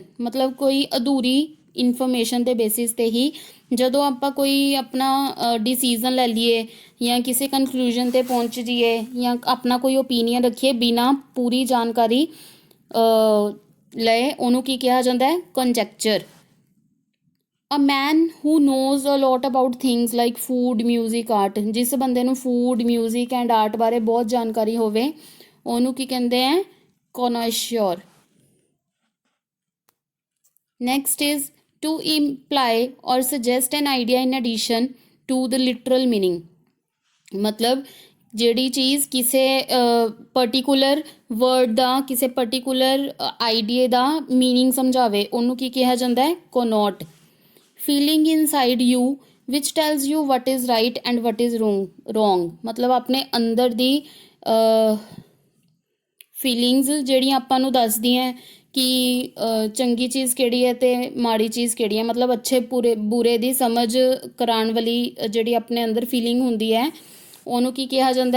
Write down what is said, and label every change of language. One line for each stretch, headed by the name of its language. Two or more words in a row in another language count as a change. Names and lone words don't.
Punjabi: ਮਤਲਬ ਕੋਈ ਅਧੂਰੀ ਇਨਫੋਰਮੇਸ਼ਨ ਦੇ ਬੇਸਿਸ 'ਤੇ ਹੀ ਜਦੋਂ ਆਪਾਂ ਕੋਈ ਆਪਣਾ ਡਿਸੀਜ਼ਨ ਲੈ ਲਈਏ ਜਾਂ ਕਿਸੇ ਕਨਕਲੂਜਨ 'ਤੇ ਪਹੁੰਚ ਜਾਈਏ ਜਾਂ ਆਪਣਾ ਕੋਈ ਓਪੀਨੀਅਨ ਰੱਖੀਏ ਬਿਨਾਂ ਪੂਰੀ ਜਾਣਕਾਰੀ ਲਏ, ਉਹਨੂੰ ਕੀ ਕਿਹਾ ਜਾਂਦਾ ਹੈ? ਕੰਜੈਕਚਰ।
English: A man who knows a lot about things like food, music, art.
Punjabi: ਜਿਸ ਬੰਦੇ ਨੂੰ
English: food, music and art
Punjabi: ਬਾਰੇ ਬਹੁਤ ਜਾਣਕਾਰੀ ਹੋਵੇ, ਉਹਨੂੰ ਕੀ ਕਹਿੰਦੇ ਹੈ? connoisseur।
English: Next is to imply or suggest an idea in addition to the literal meaning।
Punjabi: मतलब ਜਿਹੜੀ ਚੀਜ਼ ਕਿਸੇ
English: particular word
Punjabi: ਦਾ, ਕਿਸੇ
English: particular idea
Punjabi: ਦਾ ਮੀਨਿੰਗ ਸਮਝਾਵੇ, ਉਹਨੂੰ ਕੀ ਕਿਹਾ ਜਾਂਦਾ ਹੈ? connote।
English: feeling inside you which tells you what is right and what is wrong।
Punjabi: मतलब ਆਪਣੇ ਅੰਦਰ ਦੀ ਫੀਲਿੰਗਸ ਜਿਹੜੀਆਂ ਆਪਾਂ ਨੂੰ ਦੱਸਦੀਆਂ ਕਿ ਚੰਗੀ ਚੀਜ਼ ਕਿਹੜੀ ਹੈ ਅਤੇ ਮਾੜੀ ਚੀਜ਼ ਕਿਹੜੀ ਹੈ। ਮਤਲਬ ਅੱਛੇ ਬੁਰੇ ਦੀ ਸਮਝ ਕਰਾਉਣ ਵਾਲੀ ਜਿਹੜੀ ਆਪਣੇ ਅੰਦਰ ਫੀਲਿੰਗ ਹੁੰਦੀ ਹੈ, ਉਹਨੂੰ ਕੀ ਕਿਹਾ ਜਾਂਦਾ ਹੈ?